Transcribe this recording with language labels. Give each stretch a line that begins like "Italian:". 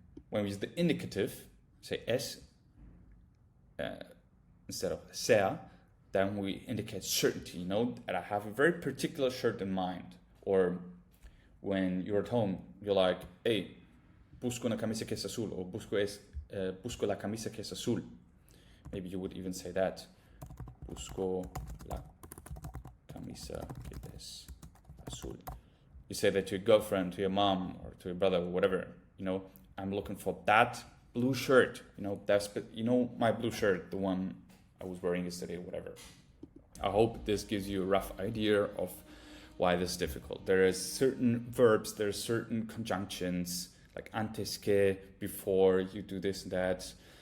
English: When we use the indicative, say es instead of sea, then we indicate certainty, that I have a very particular shirt in mind. Or when you're at home, you're like, hey,
Spanish: busco una camisa que es azul,
English: or busco la camisa que es azul. Maybe you would even say that.
Spanish: Busco la camisa que es azul.
English: You say that to your girlfriend, to your mom, or to your brother, or whatever. I'm looking for that blue shirt. That's my blue shirt, the one I was wearing yesterday, whatever. I hope this gives you a rough idea of why this is difficult. There are certain verbs, there are certain conjunctions, like antes que, before you do this and that.